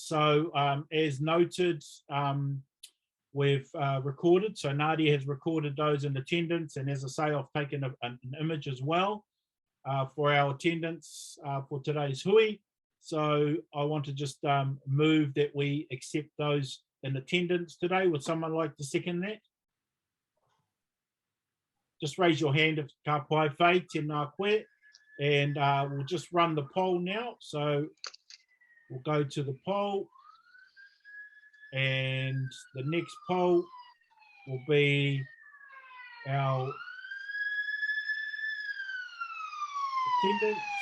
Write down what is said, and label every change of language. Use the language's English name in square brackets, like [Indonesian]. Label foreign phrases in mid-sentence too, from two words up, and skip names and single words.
[English] So as noted, we've recorded, so Nadia has recorded those in attendance, and as I say, I've taken an image as well for our attendance for today's hui. So I want to just move that we accept those in attendance today. Would someone like to second that? Just raise your hand if [Māori] ka pai whai, tēnā koe. [English] And we'll just run the poll now. So we'll go to the poll, and the next poll will be our attendance.